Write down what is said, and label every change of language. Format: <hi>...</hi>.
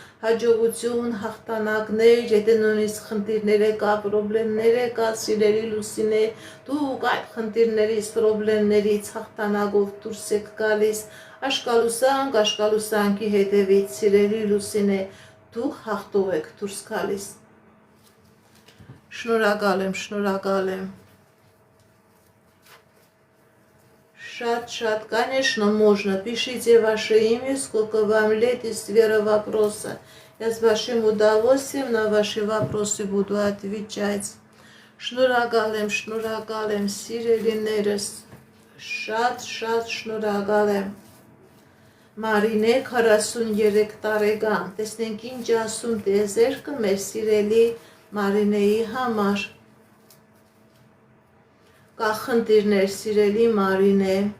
<hy>հաջողություն, հաղթանակներ, եթե նույնիսկ խնդիրներ կա, պրոբլեմներ կա, սիրելի Լուսինե, դուք այդ խնդիրներից, պրոբլեմներից հաղթանակով դուրս եք գալիս, աշկալուսանքի հետևից, սիրելի Լուսինե, դուք հաղթող եք դուրս գալիս։ Շնորհակալ եմ։ Շատ,</hy> <ru>конечно, можно. Пишите ваше имя, сколько вам лет и сфера вопроса. Я с вашим удовольствием на ваши вопросы буду отвечать.</ru> <hy>Շնորհակալ եմ, սիրելիներս, շատ շնորհակալ եմ։ Մարինե 43 տարեկան, տեսնենք ինչ ասում տիեզերքը մեր սիրելի Մարինեի համար։ Կա խնդիրներ, սիրելի Մարինե,</hy>